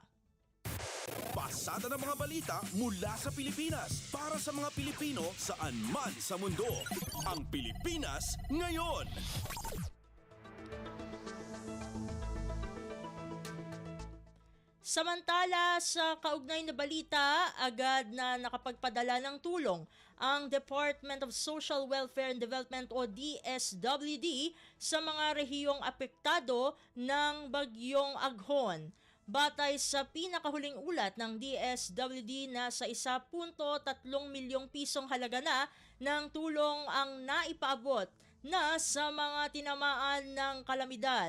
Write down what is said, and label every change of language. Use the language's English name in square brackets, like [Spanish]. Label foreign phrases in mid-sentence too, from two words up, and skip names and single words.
[Filipino] Pasada ng mga balita mula sa Pilipinas para sa mga Pilipino saan man sa mundo. Ang Pilipinas ngayon. Samantala, sa kaugnay na balita, agad na nakapagpadala ng tulong ang Department of Social Welfare and Development o DSWD sa mga rehiyong apektado ng bagyong Aghon. Batay sa pinakahuling ulat ng DSWD na sa 1.3 milyong pisong halaga na ng tulong ang naipaabot na sa mga tinamaan ng kalamidad.